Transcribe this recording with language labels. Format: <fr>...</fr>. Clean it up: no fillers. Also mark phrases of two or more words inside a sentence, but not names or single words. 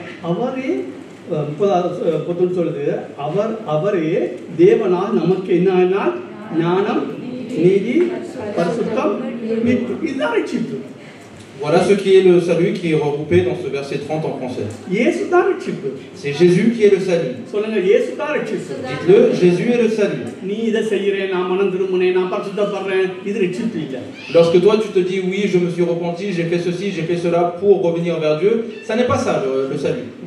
<ta>அவரே சொல்லுது, அவரே தேவனால் நமக்கு என்ன ஞானம், நீதி, பரிசுத்தம், மீட்பு. இதுதான் ரட்சிப்பு.</ta> <fr>Voilà ce qui est le salut qui est regroupé dans ce verset 30 en français. C'est Jésus qui est le salut. Dites-le, Jésus est le salut. Lorsque toi tu te dis oui, je me suis repenti, j'ai fait ceci, j'ai fait cela pour revenir vers Dieu, ça n'est pas ça le salut.</fr>